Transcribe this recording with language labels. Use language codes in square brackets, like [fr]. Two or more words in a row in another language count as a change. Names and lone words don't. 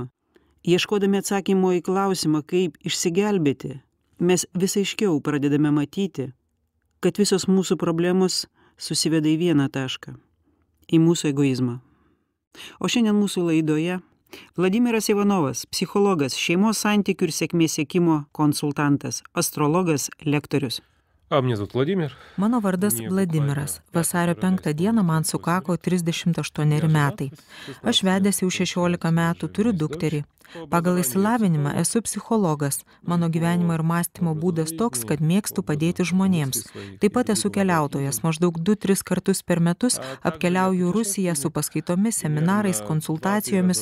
[lt] Ieškodami atsakymo į klausimą, kaip išsigelbėti, mes vis aiškiau pradedame matyti, kad visos mūsų problemos susiveda į vieną tašką – į mūsų egoizmą. O šiandien mūsų laidoje Vladimiras Ivanovas, psichologas, šeimos santykių ir sėkmės siekimo konsultantas, astrologas, lektorius. [ru] Меня зовут Владимир. [lt] Mano vardas Vladimiras. Vasario 5 dieną man sukako 38 metai. Aš vedęs jau 16 metų, turiu dukterį. Pagal išsilavinimą esu psichologas. Mano gyvenimo ir mąstymo būdas toks, kad mėgstu padėti žmonėms. Taip pat esu keliautojas. Maždaug 2-3 kartus per metus apkeliauju Rusiją su paskaitomis, seminarais, konsultacijomis.